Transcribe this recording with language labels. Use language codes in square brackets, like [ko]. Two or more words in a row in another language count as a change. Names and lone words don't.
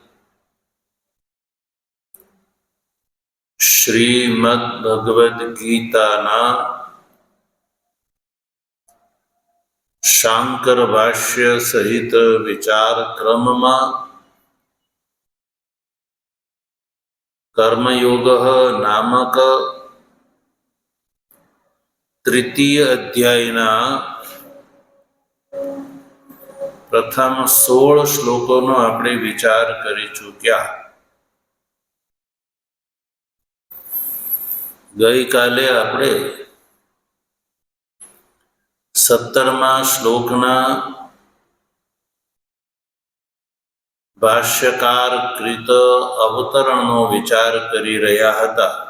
[gu] શ્રીમદ્ ભગવદ ગીતાના શાંકર ભાષ્ય સહિત વિચાર ક્રમમાં કર્મયોગ નામક તૃતીય અધ્યાયના પ્રથમ 16 શ્લોકોનો આપણે વિચાર કરી ચૂક્યા। ગઈકાલે આપણે 17મા શ્લોકના ભાષ્યકાર કૃત અવતરણનો વિચાર કરી રહ્યા હતા।